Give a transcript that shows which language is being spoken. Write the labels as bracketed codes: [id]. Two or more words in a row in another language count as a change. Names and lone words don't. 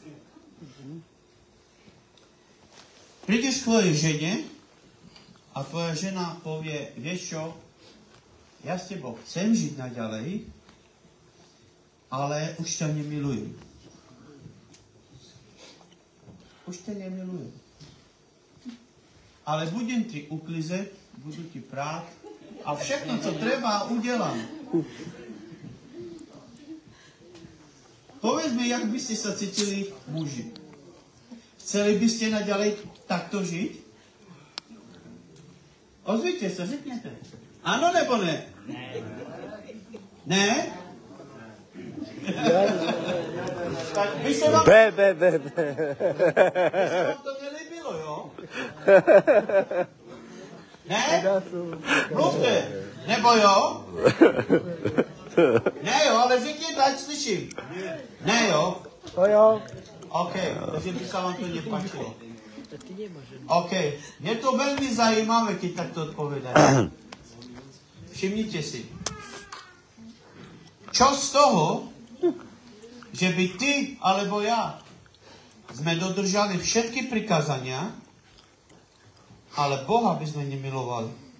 [sk] Prídeš k tvojej žene a tvoja žena povie, vieš čo, ja s tebou chcem žiť naďalej, ale už ťa nemilujem. Už ťa nemilujem. [cs] Ale budem ti uklízet, budu ti prát a všechno, co treba, udělám. [sk] Povedz mi, jak byste sa cítili muži. Chceli byste naďalej takto žiť? [cs] Ozvíte sa, řekněte. Ano nebo ne? Ne? Tak by se vám... By se vám to nelíbilo, jo? Ne? Mluvte. Nebo jo? Ne jo, ale řekněte, ať slyším. Ne jo? To jo. OK, [sk] takže by sa vám to nepáčilo. OK, je to veľmi zajímavé, keď takto odpovedajú. Všimnite si. Čo z toho, že by ty alebo ja sme dodržali všetky prikázania, ale Boha by sme nemilovali.